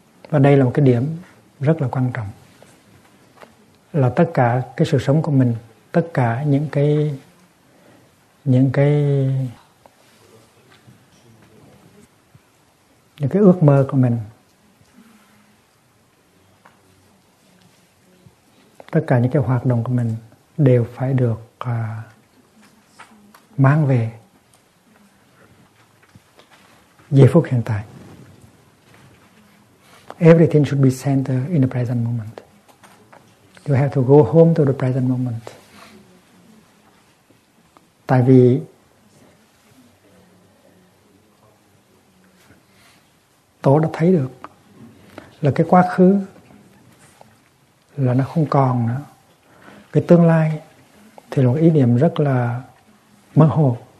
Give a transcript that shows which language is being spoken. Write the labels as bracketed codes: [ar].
[vi] Và đây là một cái điểm rất là quan trọng, là tất cả cái sự sống của mình, tất cả những cái ước mơ của mình, tất cả những cái hoạt động của mình đều phải được mang về giây phút hiện tại. [en] Everything should be centered in the present moment. You have to go home to the present moment. [vi] Tại vì tổ đã thấy được là cái quá khứ là nó không còn nữa. Cái tương lai thì là một ý niệm rất là mơ hồ.